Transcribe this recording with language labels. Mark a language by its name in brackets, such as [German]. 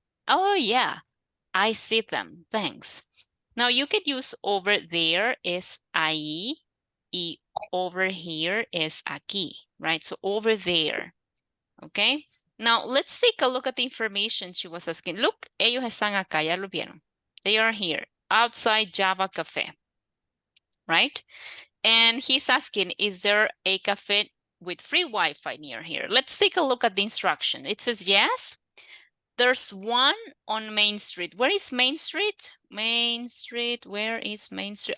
[English] Oh, yeah, I see them. Thanks. Now you could use over there is [Spanish] ahí, y [English] over here is aquí, right? So over there, okay? Now let's take a look at the information she was asking. Look, [Spanish] ellos están acá, ya lo vieron. [English] They are here, outside Java Cafe, right? And he's asking, is there a cafe with free Wi-Fi near here? Let's take a look at the instruction. It says, yes, there's one on Main Street. Where is Main Street? Main Street, where is Main Street?